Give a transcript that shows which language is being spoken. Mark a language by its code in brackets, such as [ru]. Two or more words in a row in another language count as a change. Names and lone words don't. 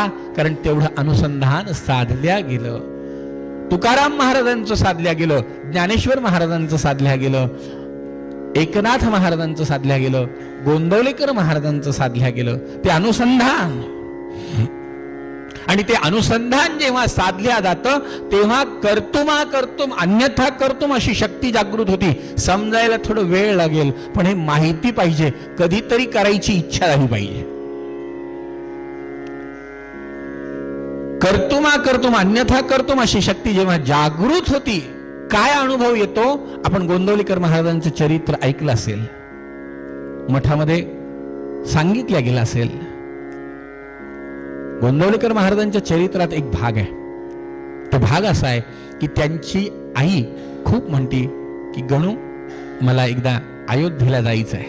[mr] कारण तेवढं अनुसंधान साधल्या गेलं. तुकाराम महाराजांचं साधल्या गेलं, ज्ञानेश्वर महाराजांचं साधल्या गेलं, एकनाथ महाराजांचं साधल्या गेलं, गोंदवलेकर महाराजांचं साधल्या गेलं. ते अनुसंधान, आणि ते अनुसंधान जेव्हा साधल्या जातं तेव्हा [sa] कर्तुमा कर्तुम अन्यथा कर्तुम [mr] अशी शक्ती जागृत होती. समजायला थोडं वेळ लागेल, पण हे माहिती पाहिजे, कधीतरी करायची इच्छा झाली पाहिजे. [sa] कर्तुमा कर्तुम अन्यथा कर्तुम [mr] अशी शक्ती जेव्हा जागृत होती, काय अनुभव येतो? आपण गोंदवलेकर महाराजांचं चरित्र ऐकलं असेल, मठामध्ये सांगितलं गेलं असेल. गोंदवलेकर महाराजांच्या चरित्रात एक भाग आहे. तो भाग असा आहे की त्यांची आई खूप म्हणते की गणू मला एकदा अयोध्येला जायचं आहे.